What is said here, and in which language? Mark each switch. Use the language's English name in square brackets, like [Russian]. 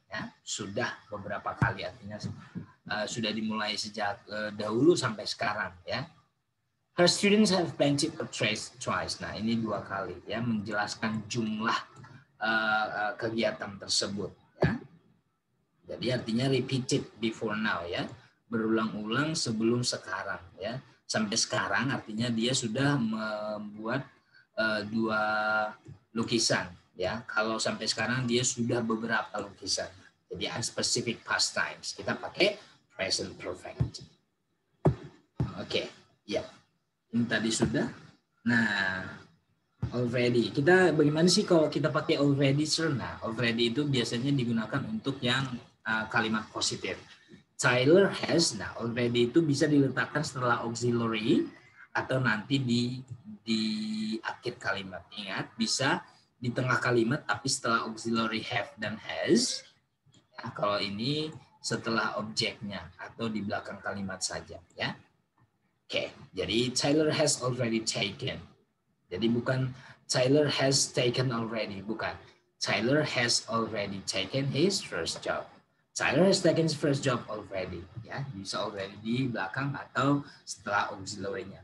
[Indonesian] Ya, sudah beberapa kali, artinya sudah dimulai sejak dahulu sampai sekarang. Ya. [English] Her students have painted portraits twice. [Indonesian] Nah, ini 2 kali, ya, menjelaskan jumlah kegiatan tersebut. Ya. Jadi artinya [English] repeated before now, [Indonesian] ya, berulang-ulang sebelum sekarang, ya. Sampai sekarang artinya dia sudah membuat 2 lukisan, ya. Kalau sampai sekarang dia sudah beberapa lukisan. [English] Jadi unspecific past times. [Indonesian] Kita pakai present perfect. Oke, ya. Ini tadi sudah. Nah, already. Kita bagaimana sih kalau kita pakai already, sir? Nah, already itu biasanya digunakan untuk yang kalimat positif. Tyler has. Nah, already itu bisa diletakkan setelah auxiliary atau nanti di akhir kalimat. Ingat, bisa di tengah kalimat tapi setelah auxiliary have dan has. Nah, kalau ini setelah objeknya atau di belakang kalimat saja, ya. [English] Oke, jadi Tyler has already taken. [Indonesian] Jadi bukan [English] Tyler has taken already, bukan. Tyler has already taken his first job. Tyler has taken his first job already. [Indonesian] Ya, bisa already di belakang atau setelah auxiliary-nya.